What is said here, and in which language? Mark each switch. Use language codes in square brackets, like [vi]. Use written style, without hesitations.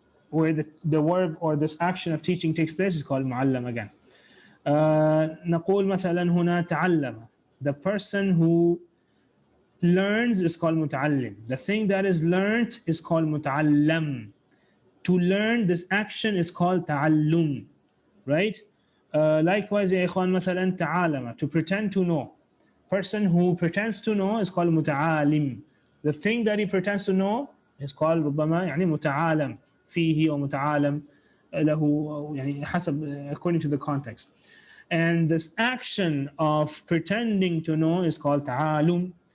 [en] where the verb or this action of teaching takes place is called معلم again. [ar] نقول مثلا هنا تعلم. [en] The person who learns is called متعلم. The thing that is learned is called متعلم. To learn this action is called تعلم. Right? Likewise [ar] يا إخوان مثلا تعالم. [en] To pretend to know. Person who pretends to know is called متعالم. The thing that he pretends to know is called [ar] ربما يعني متعالم فيه أو متعالم له يعني حسب [en] according to the context. And this action of pretending to know is called تعالم.